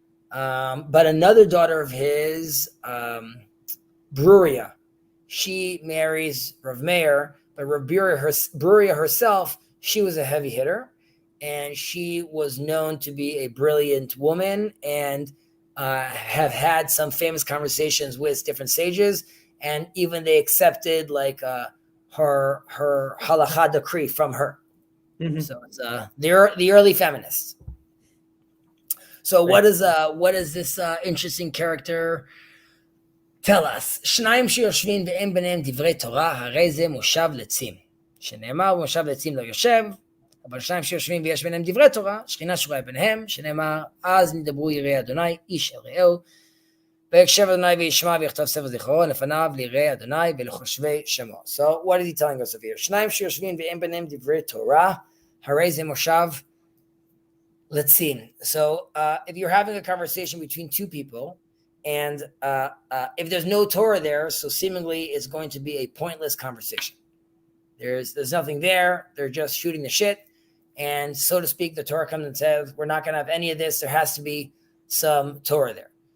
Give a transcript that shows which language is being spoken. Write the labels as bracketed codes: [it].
[en] But another daughter of his, Bruria, she marries Rav Meir, but Rav Bruria herself, she was a heavy hitter, and she was known to be a brilliant woman and have had some famous conversations with different sages, and even they accepted her halacha decree from her. So it's the early feminists. So what is this interesting character tell us? [he] שניים שיושבים ואין ביניהם דברי תורה, הרי זה מושב לצים. שנאמר מושב לצים לא יושב, אבל שניים שיושבים ויש ביניהם דברי תורה, שכינה שורה ביניהם, שנאמר אז נדברו יראי אדוני איש אל רעהו, ויקשב אדוני וישמע ויכתוב ספר זיכרון לפניו ליראי אדוני ולחושבי שמו. [en] So what is he telling us over here? [he] שניים שיושבים ואין ביניהם דברי תורה, הרי זה מושב לצים. [en] So if you're having a conversation between two people, and if there's no Torah there, so seemingly it's going to be a pointless conversation. There's nothing there. They're just shooting the shit. And so to speak, the Torah comes and says, we're not going to have any of this. There has to be some Torah there.